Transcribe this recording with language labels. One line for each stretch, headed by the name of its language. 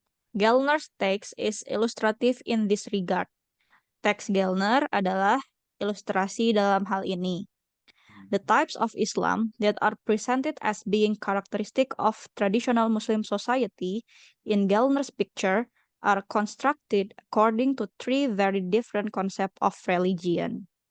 English: Gellner's text is illustrative in this regard.
Indonesian: Teks Gellner adalah ilustrasi dalam hal ini.
English: The types of Islam that are presented as being characteristic of traditional Muslim society in Gellner's picture are constructed according to three very different concepts of religion.